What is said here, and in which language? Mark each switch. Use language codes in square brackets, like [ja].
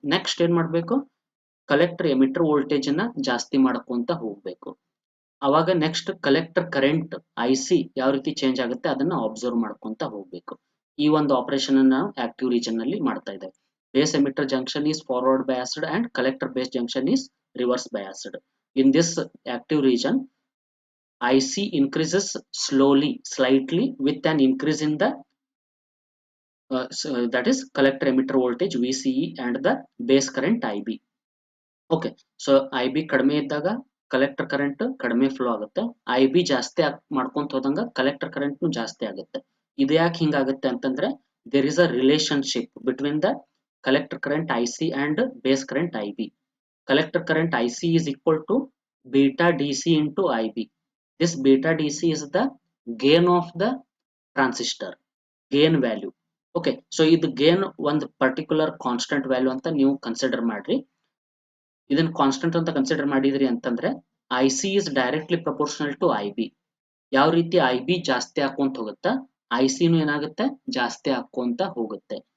[kn] Next ಏನ್ ಮಾಡ್ಬೇಕು, collector emitter voltage ನ ಜಾಸ್ತಿ ಮಾಡ್ಕೊಂತ ಹೋಗ್ಬೇಕು. ಅವಾಗ next collector current I C ಯಾವ ರೀತಿ ಚೇಂಜ್ ಆಗುತ್ತೆ ಅದನ್ನ ಅಬ್ಸರ್ವ್ ಮಾಡ್ಕೊಂತ ಹೋಗ್ಬೇಕು. ಈ ಒಂದು ಆಪರೇಷನ್ ನಾವು ಆಕ್ಟಿವ್ ರೀಜನ್ ನಲ್ಲಿ ಮಾಡ್ತಾ ಇದ್ದೇವೆ. [en] Base emitter junction is forward biased and collector base junction is reverse biased. In this active region IC increases slowly, slightly with an increase in the that is collector emitter voltage VCE and the base current IB. [kn] Okay, so IB ಕಡಿಮೆ ಇದ್ದಾಗ collector current ಕಡಿಮೆ flow ಆಗುತ್ತೆ, IB ಜಾಸ್ತಿ ಮಾಡ್ಕೊಂತ ಹೋದಂಗ collector current ಜಾಸ್ತಿ ಆಗುತ್ತೆ. ಇದು ಯಾಕೆ ಹಿಂಗಾಗುತ್ತೆ ಅಂತಂದ್ರೆ [en] There is a relationship between the collector current IC and base current IB. Collector current IC is equal to beta DC into IB. This beta DC is the gain of the transistor. Gain value. [kn] Okay, so ಇದು gain ಒಂದು particular constant value ಅಂತ ನೀವು consider ಮಾಡ್ರಿ. ಇದನ್ನ constant ಅಂತ consider ಮಾಡಿದ್ರಿ ಅಂತಂದ್ರೆ [en] I C is directly proportional to I B. [kn] ಯಾವ ರೀತಿ ಐ ಬಿ ಜಾಸ್ತಿ ಹಾಕೊಂತ ಹೋಗುತ್ತಾ ಐ ಸಿನು ಏನಾಗುತ್ತೆ ಜಾಸ್ತಿ ಹಾಕೊಂತ ಹೋಗುತ್ತೆ.